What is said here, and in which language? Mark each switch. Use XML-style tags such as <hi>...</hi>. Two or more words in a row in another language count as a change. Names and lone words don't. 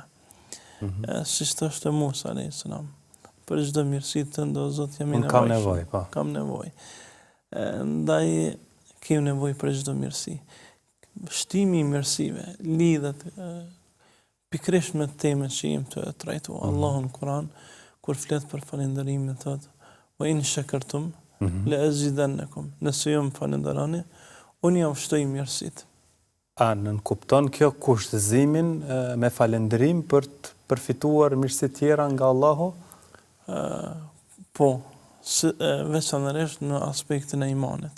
<sq>Siç thoshte Musa</sq> <ar>عليه السلام,</ar> <sq>për çdo mirësi tënde o Zot jam i nevojshëm. Kam nevojë, po. Kam nevojë. Ndaj kem nevojë për çdo mirësi. Shtimi i mirësive lidhet pikërisht me temën që jemi të trajtuar. Allahu në Kur'an kur flet për falënderimin thotë:</sq> <ar>"وإن شكرتم لأزيدنكم."</ar> <sq>Nëse ju më falënderoni, unë ju shtoj mirësitë. A nënkupton kjo kushtëzimin me falënderim për të përfituar mirësi tjera nga Allahu? Po, veçanërisht në aspektin e imanit.</sq>